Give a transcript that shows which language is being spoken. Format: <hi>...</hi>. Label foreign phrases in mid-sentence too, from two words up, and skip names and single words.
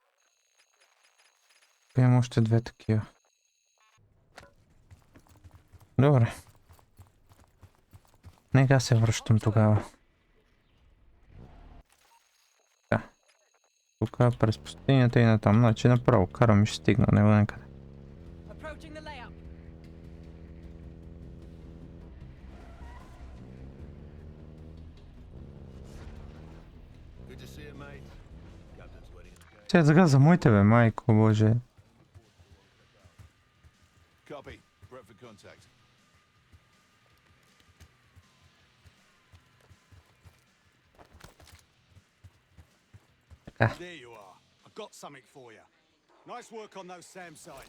<bg>Имам още две такива. Добре. Нека се връщам тогава. Да. Тук през пустинята и натам. Значи направо карам и ще стигна него някъде.</bg> <en>Approaching the layout. Good to see you, mate. Captain's waiting in the gate.</en> <bg>Сега загаза моите бе, майко боже.</bg> <en>Copy. Prep for contact. There you are. I've got something for you. Nice work on those SAM sites.</en>